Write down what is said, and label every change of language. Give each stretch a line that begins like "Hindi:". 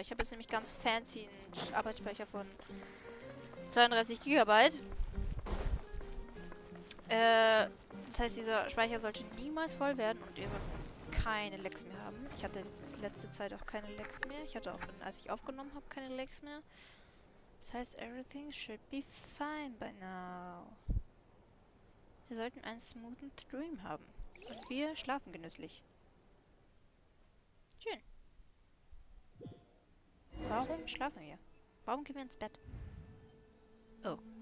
German: Ich habe jetzt nämlich ganz fancy einen Arbeitsspeicher von 32 GB. Das heißt, dieser Speicher sollte niemals voll werden und ihr sollt keine Lags mehr haben. Ich hatte die letzte Zeit auch keine Lags mehr. Ich hatte auch, als ich aufgenommen habe, keine Lags mehr. Das heißt,
English: everything should be fine by now.
German: Wir sollten einen smoothen Stream haben. Und wir schlafen genüsslich. Schön. Warum schlafen wir? Warum gehen wir ins Bett? Oh.